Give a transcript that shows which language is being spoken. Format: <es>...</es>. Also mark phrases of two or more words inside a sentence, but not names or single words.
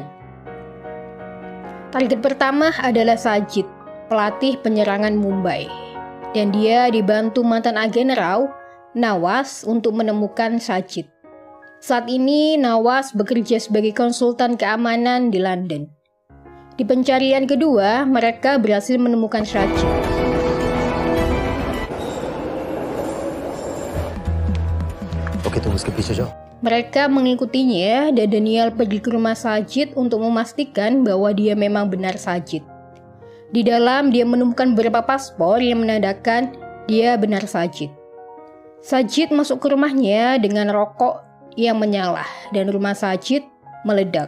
<id>Target pertama adalah Sajid, pelatih penyerangan Mumbai, dan dia dibantu mantan agen RAU, Nawaz, untuk menemukan Sajid. Saat ini Nawaz bekerja sebagai konsultan keamanan di London. Di pencarian kedua, mereka berhasil menemukan Sajid. Oke, tunggu</id> <hi>उसके पीछे जाओ.</hi> <id>Mereka mengikutinya dan Daniel pergi ke rumah Sajid untuk memastikan bahwa dia memang benar Sajid. Di dalam dia menemukan beberapa paspor yang menandakan dia benar Sajid. Sajid masuk ke rumahnya dengan rokok yang menyala dan rumah Sajid meledak.</id>